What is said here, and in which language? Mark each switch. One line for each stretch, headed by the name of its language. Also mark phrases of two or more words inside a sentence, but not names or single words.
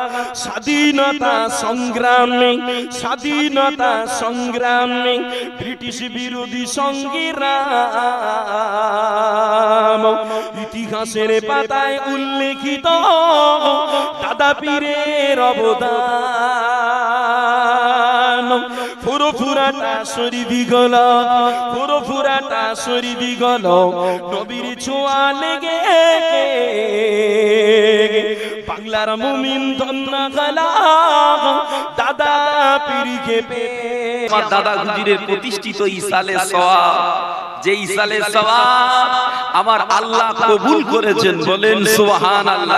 Bangla: স্বাধীনতা সংগ্রামে, স্বাধীনতা সংগ্রামে ব্রিটিশ বিরোধী সংগ্রাম ইতিহাসের পাতায় উল্লেখিত দাদা পীরের অবদান। ফুরফুরাটা শরীফি গলো, ফুরফুরাটা শরীফি গলো, নবীর ছোঁয়া লেগে বাংলার মুমিন ধন্য হলো দাদা পীরকে পেয়ে। আমার দাদা হুজুরের প্রতিষ্ঠিত ইসালে সওয়াব, যে ইসালে সওয়াব আমার আল্লাহ কবুল করেছেন, বলেন সুবহানাল্লাহ।